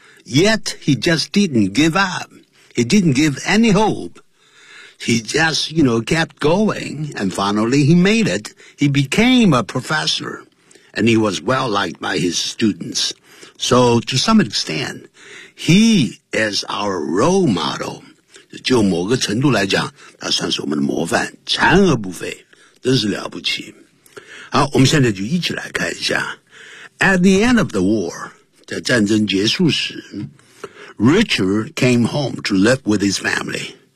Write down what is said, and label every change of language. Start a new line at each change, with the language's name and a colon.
English: Yet, he just didn't give up. He didn't give any hope. He just, you know, kept going, and finally he made it. He became a professor, and he was well-liked by his students. So, to some extent, he is our role model.
Chinese: 就某个程度来讲，他算是我们的模范，残而不废，真是了不起。好，我们现在就一起来看一下。
English: At the end of the war,
Chinese: 在战争结束时
English: ，Richard came home to live with his family.